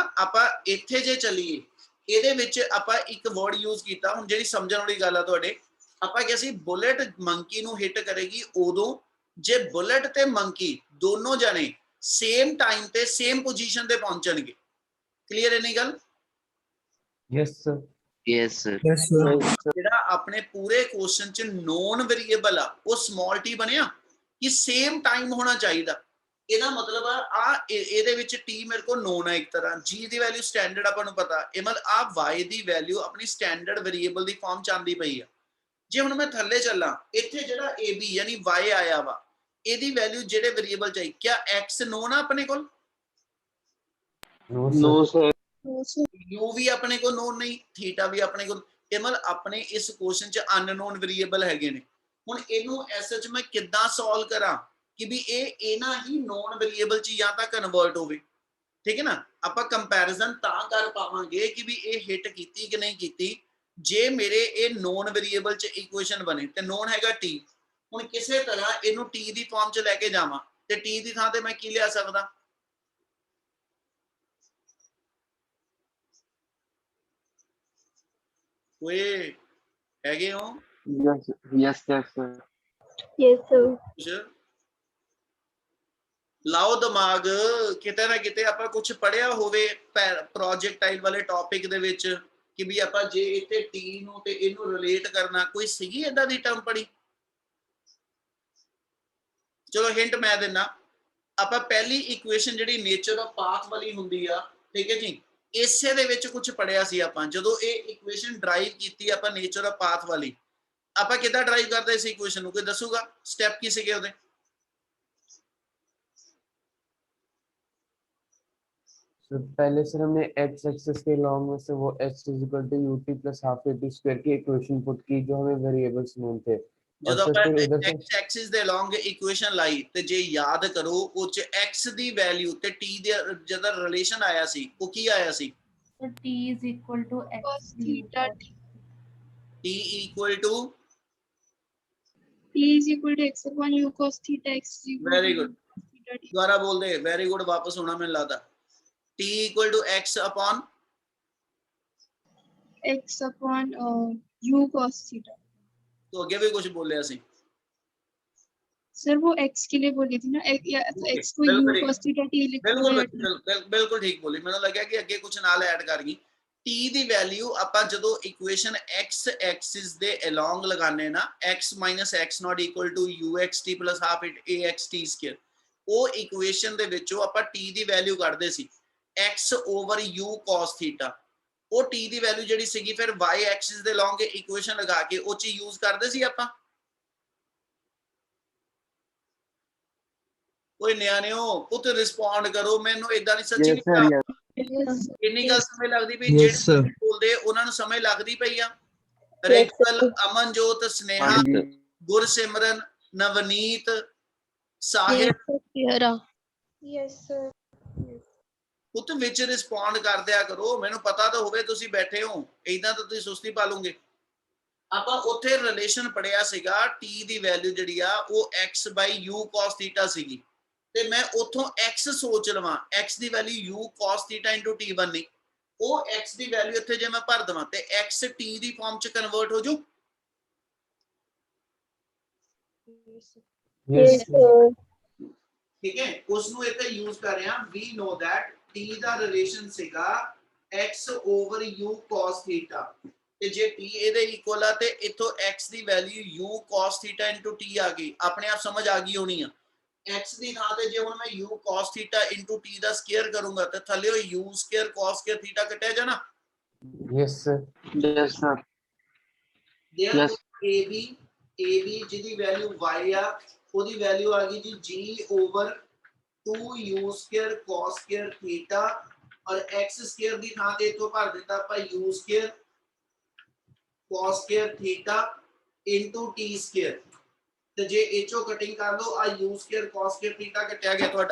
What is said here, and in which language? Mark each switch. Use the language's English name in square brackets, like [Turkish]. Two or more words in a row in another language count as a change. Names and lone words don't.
[Punjabi] ਆਪਾਂ ਇੱਥੇ ਜੇ ਚੱਲੀਏ ਇਹਦੇ ਵਿੱਚ ਆਪਾਂ ਇੱਕ [English] word use [Punjabi] ਕੀਤਾ, ਹੁਣ ਜਿਹੜੀ ਸਮਝਣ ਵਾਲੀ ਗੱਲ ਆ ਤੁਹਾਡੇ, ਆਪਾਂ ਕਿਹਾ ਸੀ [English] bullet monkey [Punjabi] ਨੂੰ ਹਿੱਟ ਕਰੇਗੀ ਉਦੋਂ ਜੇ ਬੁਲਟ ਤੇ ਮੰਕੀ ਦੋਨੋਂ ਜਣੇ [English] same time [Punjabi] ਤੇ [English] same position [Punjabi] ਤੇ ਪਹੁੰਚਣਗੇ। ਕਲੀਅਰ ਹੈ ਨਹੀਂ ਗੱਲ? [English] Yes, sir. yes sir. Yes, sir. [Punjabi] ਜਿਹੜਾ ਆਪਣੇ ਪੂਰੇ ਕੁਐਸਚਨ ਚ [English] known variable [Punjabi] ਆ ਉਹ [English] small t [Punjabi] ਬਣਿਆ ਕਿ [English] same time [Punjabi] ਹੋਣਾ ਚਾਹੀਦਾ। ਇਹਦਾ ਮਤਲਬ ਆ ਇਹਦੇ ਵਿੱਚ t ਮੇਰੇ ਕੋਲ ਨੋਨ ਹੈ ਇੱਕ ਤਰ੍ਹਾਂ, g ਦੀ [English] value standard [Punjabi] ਆਪਾਂ ਨੂੰ ਪਤਾ, ਇਹ ਮਤਲਬ ਆ y ਦੀ ਵੈਲਿਊ ਆਪਣੀ [English] standard variable [Punjabi] ਦੀ ਫਾਰਮ ਚ ਆਂਦੀ ਪਈ ਆ। ਜੇ ਹੁਣ ਮੈਂ ਥੱਲੇ ਚੱਲਾਂ ਇੱਥੇ ਜਿਹੜਾ AB ਯਾਨੀ y ਆਇਆ ਵਾ ਇਹਦੀ ਵੈਲਿਊ ਜਿਹੜੇ ਵੇਰੀਏਬਲ ਚ ਆਈ, ਕਿਆ x ਨੋਨ ਆ ਆਪਣੇ ਕੋਲ? [English] No, sir. No, sir. [Punjabi] u ਵੀ ਆਪਣੇ ਕੋਲ ਨੋਨ ਨਹੀਂ, ਥੀਟਾ ਵੀ ਆਪਣੇ ਕੋਲ, ਇਹ ਮਤਲਬ ਆਪਣੇ ਇਸ ਕੁਐਸਚਨ ਚ [English] unknown variable [Punjabi] ਹੈਗੇ ਨੇ। ਹੁਣ ਇਹਨੂੰ ਐਸਐਚ ਮੈਂ ਕਿੱਦਾਂ ਸੋਲਵ ਕਰਾਂ ਕਿ ਵੀ ਇਹ ਇਹਨਾਂ ਹੀ [English] known variable [Punjabi] ਚ ਜਾਂ ਤਾਂ ਕਨਵਰਟ ਹੋਵੇ, ਠੀਕ ਹੈ ਨਾ। ਆਪਾਂ ਕੰਪੈਰੀਜ਼ਨ ਤਾਂ ਕਰ ਪਾਵਾਂਗੇ ਕਿ ਵੀ ਇਹ ਹਿੱਟ ਕੀਤੀ ਕਿ ਨਹੀਂ ਕੀਤੀ ਜੇ ਮੇਰੇ ਇਹ [English] known variable [Punjabi] ਚ ਇਕੁਏਸ਼ਨ ਬਣੇ, ਤੇ ਨੋਨ ਹੈਗਾ t। ਹੁਣ ਕਿਸੇ ਤਰ੍ਹਾਂ ਇਹਨੂੰ t ਦੀ ਫਾਰਮ ਚ ਲੈ ਕੇ ਜਾਵਾਂ ਤੇ t ਦੀ ਥਾਂ ਤੇ ਮੈਂ ਕੀ ਲਿਆ ਸਕਦਾ? ਓਏ ਹੈਗੇ ਹੋ? [English] Yes, sir. Yes, sir. [Punjabi] ਲਾਓ ਦਿਮਾਗ, ਕਿਤੇ ਨਾ ਕਿਤੇ ਆਪਾਂ ਕੁਝ ਪੜਿਆ ਹੋਵੇ ਪ੍ਰੋਜੈਕਟਾਈਲ ਵਾਲੇ ਟੌਪਿਕ ਦੇ ਵਿੱਚ ਕਿ ਵੀ ਆਪਾਂ ਜੇ ਇੱਥੇ t ਨੂੰ ਤੇ ਇਹਨੂੰ ਰਿਲੇਟ ਕਰਨਾ, ਕੋਈ ਸੀਗੀ ਏਦਾਂ ਦੀ ਟਰਮ ਪੜੀ? ਚਲੋ ਹਿੰਟ ਮੈਂ ਦਿੰਦਾ, ਆਪਾਂ ਪਹਿਲੀ ਇਕੁਏਸ਼ਨ ਜਿਹੜੀ [English] nature of path [Punjabi] ਵਾਲੀ ਹੁੰਦੀ ਆ, ਠੀਕ ਹੈ ਜੀ, ਇਸੇ ਦੇ ਵਿੱਚ ਕੁਝ ਪੜਿਆ ਸੀ ਆਪਾਂ। ਜਦੋਂ ਇਹ ਇਕੁਏਸ਼ਨ ਡਰਾਈਵ ਕੀਤੀ ਆਪਾਂ [English] nature of path [Punjabi] ਵਾਲੀ, ਆਪਾਂ ਕਿੱਦਾਂ ਡਰਾਈਵ ਕਰਦੇ ਇਸ ਇਕੁਏਸ਼ਨ ਨੂੰ? ਕੋਈ ਦੱਸੂਗਾ ਸਟੈਪ ਕੀ ਸੀਗੇ ਉਹਦੇ? [Hindi] So पहले सर हमने x एक्सिस के लॉन्ग में से वो [English] h equal to ut plus half at square [Hindi] की इक्वेशन पुट की जो हमें [English] variables known [Hindi] थे। [Punjabi] ਜਦੋਂ [Hindi] और [Punjabi] ਆਪਾਂ [Hindi] फिर उधर से [English] x axis [Punjabi] ਦੇ ਅਲੋਂਗ ਇਕੁਏਸ਼ਨ ਲਾਈ ਤੇ ਜੇ ਯਾਦ ਕਰੋ ਉਹ ਚ x ਦੀ ਵੈਲਿਊ ਤੇ t ਦੇ ਜਿਹੜਾ ਰਿਲੇਸ਼ਨ ਆਇਆ ਸੀ ਉਹ ਕੀ ਆਇਆ ਸੀ? [English] So t is equal to x cos theta t equal to t is equal to x upon u cos theta x is equal Very to good. u cos theta t. [Punjabi] ਦੁਬਾਰਾ ਬੋਲਦੇ, [English] very good, [Punjabi] ਵਾਪਸ ਹੋਣਾ ਮੈਨੂੰ ਲੱਗਦਾ। [English] t equal to x upon x upon u cos theta. [Punjabi] तो ਅੱਗੇ ਵੀ ਕੁਝ ਬੋਲਿਆ ਸੀ। [Hindi] सर वो x के लिए बोली थी ना, या तो [English] Okay, [Hindi] x को u बिल्कुल ठीक। [English] cos theta t लिखो [Punjabi] ਬਿਲਕੁਲ [Hindi] या t। [Punjabi] ਬਿਲਕੁਲ ਠੀਕ ਬੋਲੀ, ਮੈਨੂੰ ਲੱਗਿਆ ਕਿ ਅੱਗੇ ਕੁਝ ਨਾਲ ਐਡ ਕਰ ਗਈ। t ਦੀ ਵੈਲਿਊ ਆਪਾਂ ਜਦੋਂ ਇਕੁਏਸ਼ਨ [English] x axis [Punjabi] ਦੇ ਅਲੋਂਗ ਲਗਾਣੇ ਨਾ [English] x - x not equal to uxt plus half it axt square, [Punjabi] ਉਹ ਇਕੁਏਸ਼ਨ ਦੇ ਵਿੱਚੋਂ ਆਪਾਂ t ਦੀ ਵੈਲਿਊ ਕੱਢਦੇ ਸੀ [English] x over u cos theta। [Punjabi] ਉਹ t ਦੀ ਵੈਲਿਊ ਜਿਹੜੀ ਸੀਗੀ ਫਿਰ [English] y axis [Punjabi] ਦੇ ਅਲੋਂਗ ਇਕੁਏਸ਼ਨ ਲਗਾ ਕੇ ਉਹ ਚ ਯੂਜ਼ ਕਰਦੇ ਸੀ ਆਪਾਂ। ਓਏ ਨਿਆਣਿਓ ਪੁੱਤ ਰਿਸਪੌਂਡ ਕਰੋ, ਮੈਨੂੰ ਇਦਾਂ ਨਹੀਂ ਸੱਚੀ [English] Yes, sir. Yes. [Punjabi] ਇੰਨੀ ਗੱਲ ਸਮਝ ਲੱਗਦੀ ਪਈ [English] Yes, [Punjabi] ਜਿਹੜੇ [English] sir. [Punjabi] ਬੋਲਦੇ ਉਹਨਾਂ ਨੂੰ ਸਮਝ ਲੱਗਦੀ ਪਈ ਆ। ਰੇਖਲ, ਅਮਨਜੋਤ, ਸਨੇਹਾ, ਹਾਂਜੀ ਗੁਰਸਿਮਰਨ, ਨਵਨੀਤ, ਸਾਹਿਲ, clear ਆ [English] Yes, sir. [Punjabi] ਪੁੱਤ ਵਿੱਚ ਰਿਸਪੌਂਡ ਕਰ ਦਿਆ ਕਰੋ, ਮੈਨੂੰ ਪਤਾ ਤਾਂ ਹੋਵੇ ਤੁਸੀਂ ਬੈਠੇ ਹੋ, ਇਦਾਂ ਤਾਂ ਤੁਸੀਂ ਸੁਸਤੀ ਪਾ ਲਓਗੇ। ਆਪਾਂ ਉੱਥੇ ਰਿਲੇਸ਼ਨ ਪੜਿਆ ਸੀਗਾ t ਦੀ ਵੈਲਿਊ ਜਿਹੜੀ ਆ ਉਹ [English] x by u cos theta [Punjabi] ਸੀਗੀ, ਤੇ ਮੈਂ ਉੱਥੋਂ x ਸੋਚ ਲਵਾਂ x ਦੀ ਵੈਲਿਊ [English] u cos theta into t [Punjabi] ਬਣਨੀ, ਉਹ x ਦੀ ਵੈਲਿਊ ਇੱਥੇ ਜੇ ਮੈਂ ਭਰ ਦਵਾਂ ਤੇ x t ਦੀ ਫਾਰਮ ਚ ਕਨਵਰਟ ਹੋ ਜੂ। [English] Yes, sir. [Punjabi] ਠੀਕ ਹੈ, ਉਸ ਨੂੰ ਇੱਥੇ ਯੂਜ਼ ਕਰ ਰਿਹਾ। [English] we know that [Punjabi] t ਦਾ ਰਿਲੇਸ਼ਨ ਸੀਗਾ [English] x over u cos theta, [Punjabi] ਤੇ ਜੇ t ਇਹਦੇ ਇਕੁਅਲ ਆ ਤੇ ਇੱਥੋਂ x ਦੀ ਵੈਲਿਊ [English] u cos theta into t [Punjabi] ਆ ਗਈ, ਆਪਣੇ ਆਪ ਸਮਝ ਆ ਗਈ ਹੋਣੀ ਆ। x ਦੀ ਥਾਂ ਤੇ ਜੇ ਹੁਣ ਮੈਂ [English] u cos theta into t [Punjabi] ਦਾ ਸਕੁਅਰ ਕਰੂੰਗਾ ਤੇ ਥੱਲੇ ਉਹ [English] u square cos square theta [Punjabi] ਕੱਟਿਆ ਜਾਣਾ। [English] Yes, sir. Yes, sir. [Punjabi] Yes. ab ਜਿਹਦੀ ਵੈਲਿਊ y ਆ ਉਹਦੀ ਵੈਲਿਊ ਆ ਗਈ ਜੀ [English] g over 2u square cos square theta, [Punjabi] ਔਰ [English] x square [Punjabi] ਦੀ ਥਾਂ ਤੇ ਇੱਥੋਂ ਭਰ ਦਿੱਤਾ ਆਪਾਂ [English] u square cos square theta into t square, [Punjabi] ਤੇ ਜੇ ਇਹਚੋ ਕਟਿੰਗ ਕਰ ਲਓ ਆ [English] u square cos square theta [Punjabi] ਕੱਟਿਆ ਗਿਆ ਤੁਹਾਡਾ।